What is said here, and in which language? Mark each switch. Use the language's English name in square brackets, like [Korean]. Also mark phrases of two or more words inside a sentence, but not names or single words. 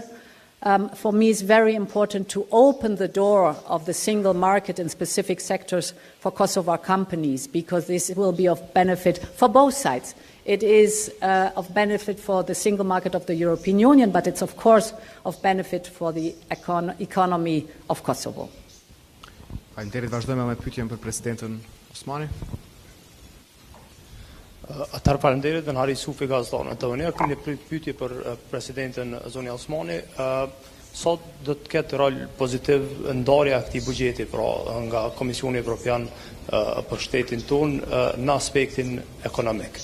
[English] For me, it's very important to open the door of the single market in specific sectors for Kosovo companies, because this will be of benefit for both sides. It is of benefit for the single market of the European Union, but it's of course of benefit for the economy of Kosovo. [Albanian] Faleminderit, vazhdojmë me pyetjen për presidentën Osmani. Atëherë faleminderit dhe në Hari Sufi gazetarën tonë. Ne kemi një pyetje për presidentën zonja Osmani. Sot do të ketë rol pozitiv ndarja e këtij buxheti pra nga Komisioni Evropian për shtetin ton në aspektin ekonomik.